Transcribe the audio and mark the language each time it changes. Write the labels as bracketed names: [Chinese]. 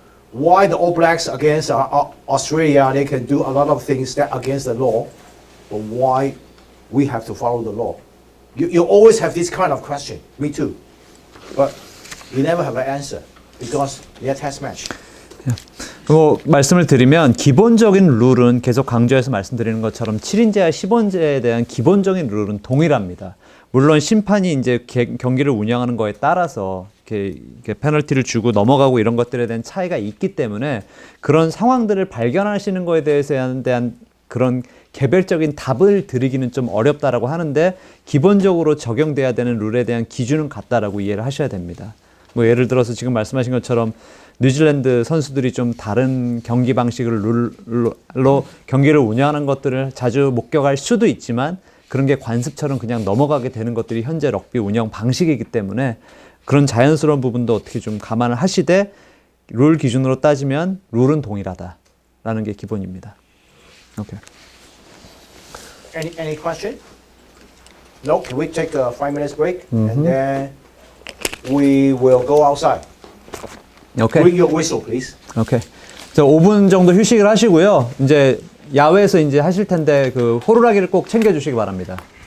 [English] Why the All Blacks against Australia, they can do a lot of things that against the law, but why we have to follow the law? You always have this kind of question. Me too. But you never have an answer because they're test match. [Korean] 뭐 말씀을 드리면 기본적인 룰은 계속 강조해서 말씀드리는 것처럼 7인제와 10인제에 대한 기본적인 룰은 동일합니다. 물론 심판이 이제 경기를 운영하는 거에 따라서 이렇게 페널티를 주고 넘어가고 이런 것들에 대한 차이가 있기 때문에 그런 상황들을 발견하시는 거에 대한 그런 개별적인 답을 드리기는 좀 어렵다라고 하는데 기본적으로 적용돼야 되는 룰에 대한 기준은 같다라고 이해를 하셔야 됩니다. 뭐 예를 들어서 지금 말씀하신 것처럼 뉴질랜드 선수들이 좀 다른 경기 방식을 룰로 경기를 운영하는 것들을 자주 목격할 수도 있지만 그런 게 관습처럼 그냥 넘어가게 되는 것들이 현재 럭비 운영 방식이기 때문에 그런 자연스러운 부분도 어떻게 좀 감안을 하시되 룰 기준으로 따지면 룰은 동일하다라는 게 기본입니다. 오케이. [English] Any question? No. Can we take a 5 minutes break and then we will go outside. Okay. Bring your whistle, please. [Korean] 오케이. 자, 5분 정도 휴식을 하시고요. 이제 야외에서 이제 하실 텐데 그 호루라기를 꼭 챙겨 주시기 바랍니다.